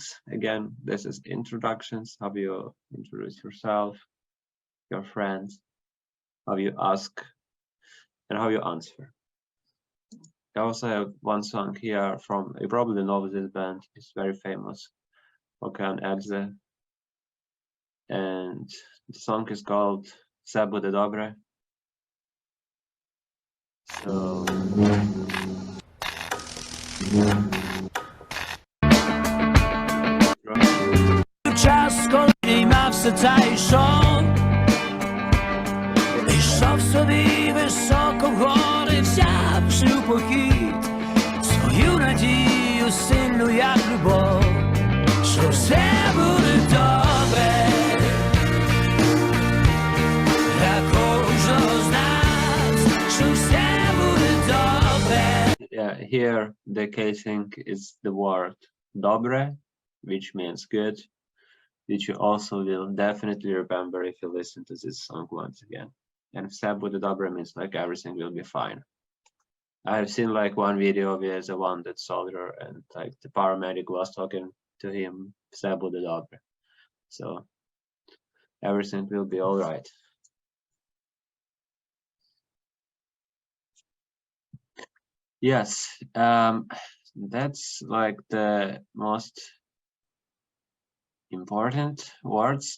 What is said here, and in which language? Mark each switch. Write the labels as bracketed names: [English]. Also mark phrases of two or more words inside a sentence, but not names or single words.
[English] Again, this is introductions. How you introduce yourself, your friends, how you ask, and how you answer. I also have one song here from, you probably know this band, it's very famous, Okan Edze. And the song is called Все буде добре. So [Ukrainian] час, коли війна все це йшов, йшов собі високо вгори, взявши у похід свою надію сильну, як любов, що все буде добре, для кожного з нас, що все буде добре. [English] yeah, here the casing is the word dobre, which means good, which you also will definitely remember if you listen to this song once again. And [Ukrainian] все буде добре [English] means like everything will be fine. I have seen like one video with the one that soldier and like the paramedic was talking to him, [Ukrainian] все буде добре. [English] So everything will be all right. Yes, that's like the most important words.